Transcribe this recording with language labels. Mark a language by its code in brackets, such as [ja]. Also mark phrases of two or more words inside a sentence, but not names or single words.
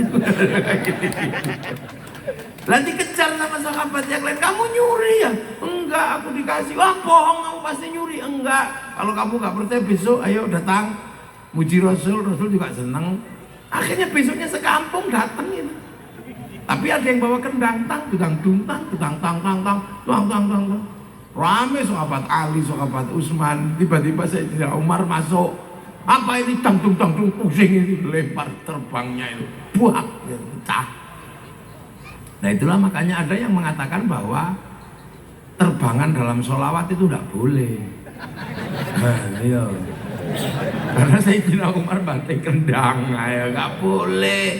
[id] Nanti kejar sama sahabat yang lain, kamu nyuri ya? Enggak, aku dikasih. Wah bohong, kamu pasti nyuri. Enggak, kalau kamu nggak percaya besok ayo datang muji Rasul, Rasul juga seneng. Akhirnya besoknya sekampung datang itu. Tapi ada yang bawa kendang, tang, tudang, tang, tudang, tang, tang, tang, tang, tang, tang, tang. Rame sahabat Ali, sahabat Utsman. Tiba-tiba Sayyidina Umar masuk. Apa ini tang, tung, tang, tung, pusing ini, lempar terbangnya itu, buak, pecah. Nah itulah makanya ada yang mengatakan bahwa terbangan dalam sholawat itu tidak boleh. Nah, iya. Karena Sayyidina Umar banting kendang, ya nggak boleh.